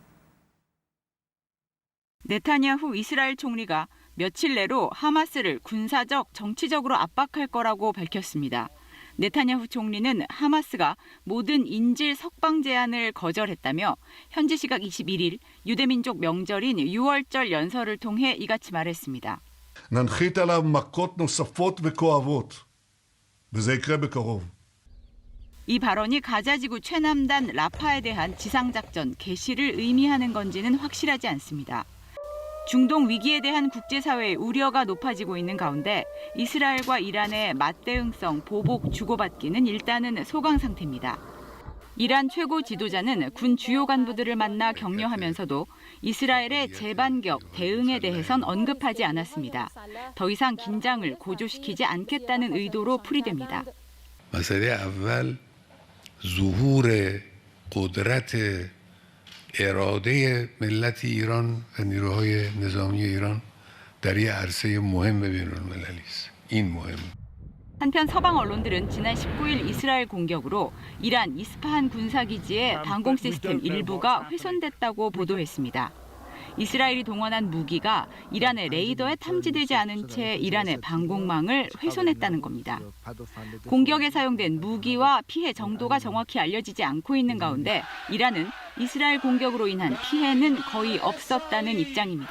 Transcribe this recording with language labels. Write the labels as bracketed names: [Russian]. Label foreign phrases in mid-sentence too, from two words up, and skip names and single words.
[Korean] 네타냐후 이스라엘 총리가 며칠 내로 하마스를 군사적, 정치적으로 압박할 거라고 밝혔습니다. 네타냐후 총리는 하마스가 모든 인질 석방 제안을 거절했다며 현지 시각 21일 유대민족 명절인 6월절 연설을 통해 이같이 말했습니다. [Hebrew] ננחית עליו מכות נוספות וכואבות, וזה יקרה בקרוב. [Korean] 이 발언이 가자지구 최남단 라파에 대한 지상작전 개시를 의미하는 건지는 확실하지 않습니다. 중동 위기에 대한 국제사회의 우려가 높아지고 있는 가운데 이스라엘과 이란의 맞대응성 보복 주고받기는 일단은 소강 상태입니다. 이란 최고 지도자는 군 주요 간부들을 만나 격려하면서도 이스라엘의 재반격 대응에 대해선 언급하지 않았습니다. 더 이상 긴장을 고조시키지 않겠다는 의도로 풀이됩니다. [Persian] مسئله اول ظهور قدرت اراده ملت ایران و نیروهای نظامی ایران در یک عرصه مهم بین‌المللی است. این مهم. [Korean] 한편 서방 언론들은 지난 19일 이스라엘 공격으로 이란 이스파한 군사기지의 방공 시스템 일부가 훼손됐다고 보도했습니다. 이스라엘이 동원한 무기가 이란의 레이더에 탐지되지 않은 채 이란의 방공망을 훼손했다는 겁니다. 공격에 사용된 무기와 피해 정도가 정확히 알려지지 않고 있는 가운데 이란은 이스라엘 공격으로 인한 피해는 거의 없었다는 입장입니다.